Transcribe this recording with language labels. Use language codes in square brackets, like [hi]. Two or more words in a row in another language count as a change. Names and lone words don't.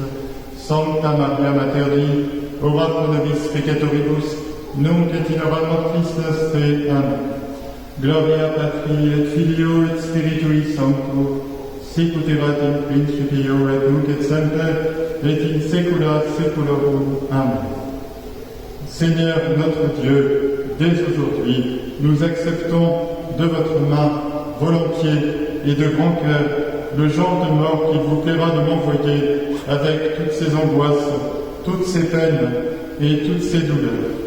[la] Sancta Maria, Mater Dei, ora pro nobis peccatoribus, nunc et in hora mortis nostrae. Amen. Gloria Patri et Filio et Spiritui Sancto, sicut erat in principio et nunc et semper, et in saecula saeculorum. Amen. [fr] Seigneur notre Dieu, dès aujourd'hui, nous acceptons de votre main, volontiers et de grand cœur, le genre de mort qu'il vous plaira de m'envoyer, avec toutes ces angoisses, toutes ces peines et toutes ces douleurs.